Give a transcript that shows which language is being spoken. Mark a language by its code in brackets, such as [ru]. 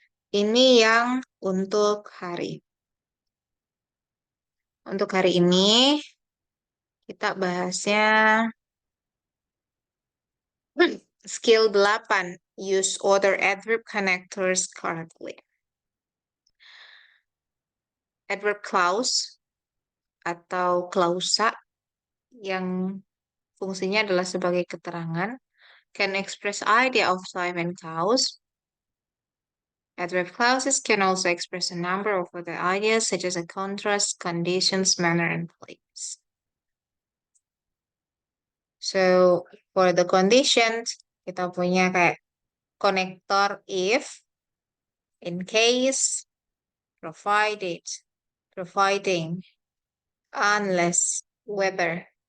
[id] Ini yang untuk hari ini kita bahasnya skill 8. [en] Use other adverb connectors correctly. Adverb clause [id] atau klausa yang fungsinya adalah sebagai keterangan [en] can express idea of time and cause. Adverb clauses can also express a number of other ideas such as a contrast, conditions, manner, and place. So, for the conditions, [id] kita punya kayak [en] konektor if, in case, provided, providing, unless, whether.